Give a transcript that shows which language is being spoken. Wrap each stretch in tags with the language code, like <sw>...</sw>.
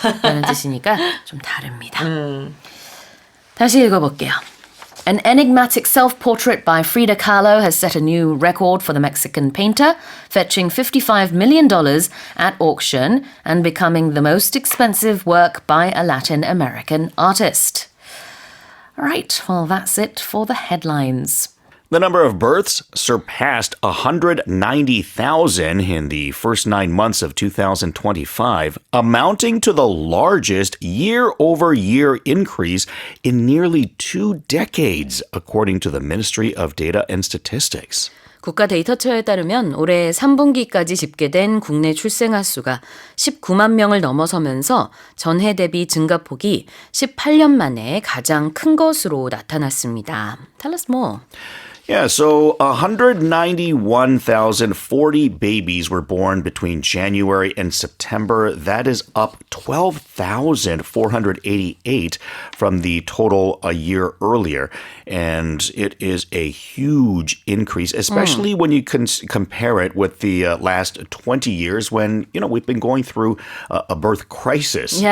<ko>라는 뜻이니까 좀 다릅니다. 다시 읽어볼게요.</ko> <en>An enigmatic self-portrait by Frida Kahlo has set a new record for the Mexican painter, fetching $55 million at auction and becoming the most expensive work by a Latin American artist. All right, well, that's it for the headlines. The number of births surpassed 190,000 in the first 9 months of 2025, amounting to the largest year-over-year increase in nearly 2 decades, according to the Ministry of Data and Statistics.</en> <ko>국가데이터처에 따르면 올해 3분기까지 집계된 국내 출생아 수가 19만 명을 넘어서면서 전해 대비 증가폭이 18년 만에 가장 큰 것으로 나타났습니다.</ko> <en>Tell us more. Yeah, so 191,040 babies were born between January and September. That is up 12,488 from the total a year earlier. And it is a huge increase, especially when you compare it with the last 20 years when, you know, we've been going through a birth crisis</en>